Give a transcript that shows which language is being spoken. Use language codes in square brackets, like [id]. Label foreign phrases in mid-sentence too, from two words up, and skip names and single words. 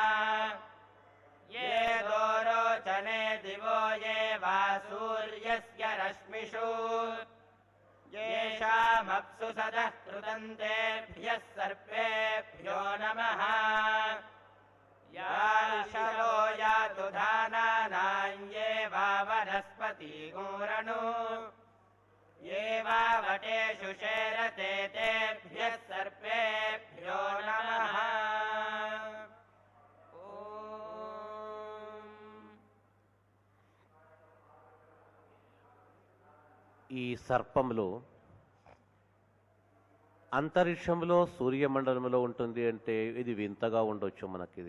[sa] ये दोरोचने दिवो ये वा सूर्यस्य रश्मिषु येषामप्सु सदः कृतन्तेभ्यः सर्पेभ्यो नमः याशवो यातु धानानाम् ये वा वनस्पतिगूरणु ये वा वटेषु शेरते तेभ्यः सर्पेभ्यो नमः [te] ఈ సర్పములు అంతరిక్షంలో సూర్యమండలంలో ఉంటుంది అంటే ఇది వింతగా ఉండొచ్చు మనకిది.